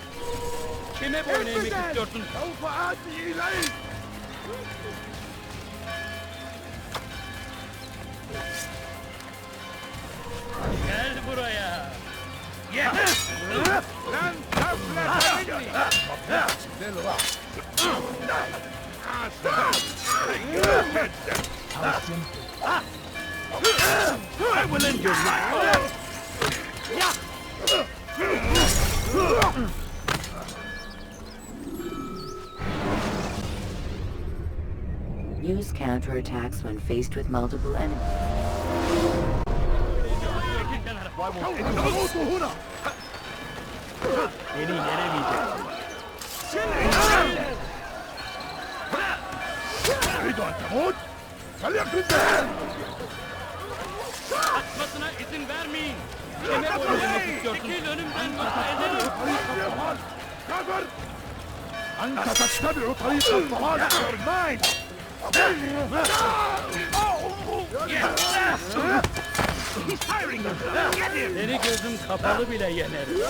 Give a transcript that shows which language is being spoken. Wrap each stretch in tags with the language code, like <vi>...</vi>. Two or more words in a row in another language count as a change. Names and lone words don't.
<tr>Kime boyun eğmek istiyorsun?</tr> <ar>سوف آتي إليك.</ar> <tr>Gel buraya.</tr> <ar>لن تفلت مني.</ar> <en>I will end your life. Use counterattacks when faced with multiple enemies.</en> <ar>تموت هنا.</ar> <tr>Beni yenemeyeceksin.</tr> <ar>تريد أن تموت؟ فليكن ذلك.</ar> <tr>Kaçmasına izin vermeyin. Kime boyun eğmek istiyorsun? Çekil önümden yoksa ederim.</tr> <ar>كفر. أنت تتبع طريق الضلال.</ar> <tr>Seni gözüm kapalı bile yener.</tr>